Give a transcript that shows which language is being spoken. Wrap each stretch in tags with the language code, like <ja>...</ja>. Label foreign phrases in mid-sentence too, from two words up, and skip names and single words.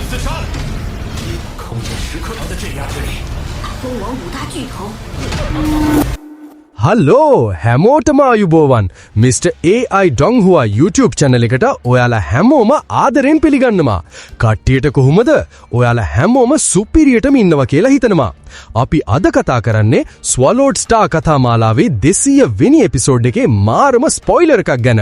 <zh>自杀了。空间时刻都在镇压之力。蜂王5大巨头。</zh> <si>හල්ලෝ හැමෝටම අයුබෝවන් මිස්ටර් AI ඩොංහුවා YouTube channel එකට ඔයාලා හැමෝම ආදරෙන් පිළිගන්නවා. කට්ටියට කොහොමද? ඔයාලා හැමෝම සුපිරියටම ඉන්නවා කියලා හිතනවා. අපි අද කතා කරන්නේ ස්වලෝඩ් ස්ටාර් කතා මාලාවේ 200 වෙනි එපිසෝඩ් එකේ මාරම ස්පොයිලර් එකක් ගැන.</si>